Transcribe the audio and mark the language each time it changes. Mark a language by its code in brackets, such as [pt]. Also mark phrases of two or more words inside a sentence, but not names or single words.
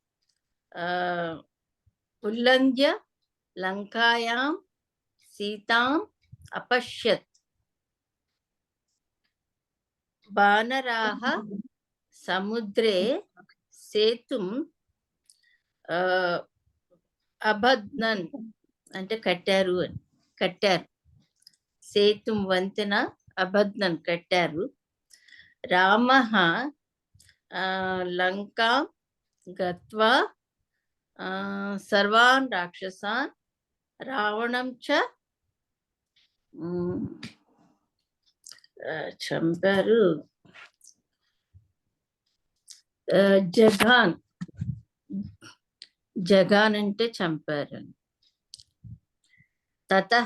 [sa] उल्लङ्घ्य लङ्कायां सीताम् अपश्यत् वानराः समुद्रे सेतुं [te] अबध्नन् అంటే కట్టారు సేతుం వంతెన అబధ్నన్ కట్టారు రామః [sa] లంకాం గత్వా సర్వాన్ రాక్షసాన్ రావణం చ చంపారు జగాన్ [te] అంటే చంపారు [sa] తతః